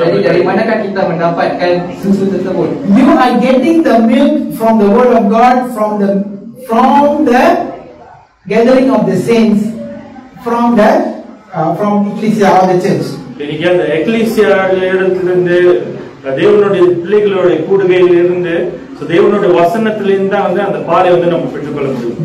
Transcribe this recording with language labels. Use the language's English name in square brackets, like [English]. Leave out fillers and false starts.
[Indonesian] Jadi dari manakah kita mendapatkan susu tersebut? [English] You are getting the milk from the word of God, from the gathering of the saints, from ecclesia or the church. [Tamil] இன்னைக்கு அந்த ecclesia இடத்திலிருந்து, தேவனுடைய பிள்ளைகளுடைய கூடுகையிலிருந்து, தேவனுடைய வசனத்திலிருந்து தான் வந்து அந்த பாலை வந்து நம்ம பெற்றுக்கொள்ள முடியும்.